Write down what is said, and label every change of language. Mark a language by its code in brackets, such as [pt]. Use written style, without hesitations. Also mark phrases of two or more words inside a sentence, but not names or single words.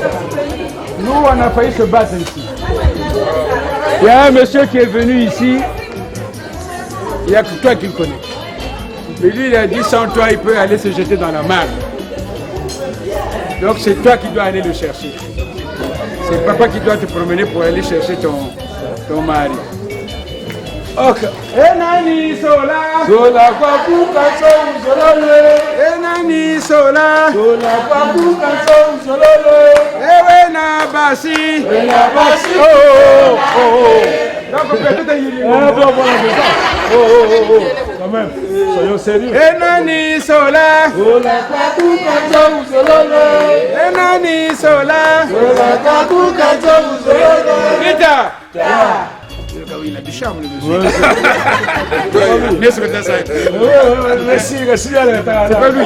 [fr] Nous, on a failli se battre ici. Il y a un monsieur qui est venu ici Il n'y a que toi qui le connais. Mais lui, il a dit sans toi, il peut aller se jeter dans la mer. Donc c'est toi qui dois aller le chercher. C'est le papa qui doit te promener pour aller chercher ton mari. [ln] Ok. Enani sola. Sola kwa buka sololo. Enani sola. Sola kwa buka sololo. Ewe na basi. Oh. [fr] Donc peut-être il y a Quand même, soyons sérieux. [ln] Enani sola. Sola kwa buka sololo. Enani sola. Sola kwa buka sololo. [fr] Rita. Il a du charme, le monsieur. Merci, c'est pas lui.